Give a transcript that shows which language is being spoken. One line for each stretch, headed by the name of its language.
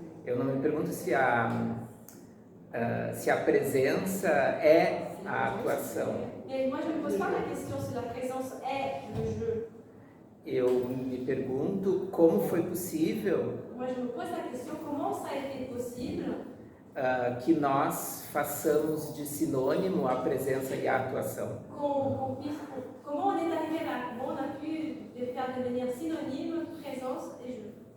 Portuguese: Eu não me pergunto se a presença é a atuação.
French: Mais moi, je ne me pose pas la question si la présence est le jeu.
Portuguese: Eu me pergunto como foi possível
French: Moi, je me pose la question comment ça a été possible
Portuguese: que nós façamos de sinônimo a presença e a atuação.
French: comment on est arrivé là, comment on a pu faire devenir synonyme présence et jeu.